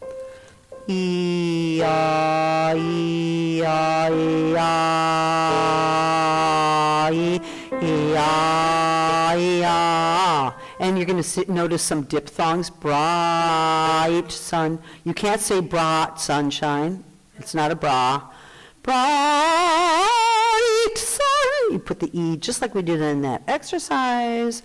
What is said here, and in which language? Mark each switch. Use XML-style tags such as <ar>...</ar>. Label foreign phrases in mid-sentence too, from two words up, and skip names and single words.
<en>E, ah, e, ah, e, ah, e, e, ah, e, ah. And you're going to notice some diphthongs. Bright sun. You can't say brought sunshine. It's not a bra. Bright sun. You put the E just like we did in that exercise.</en>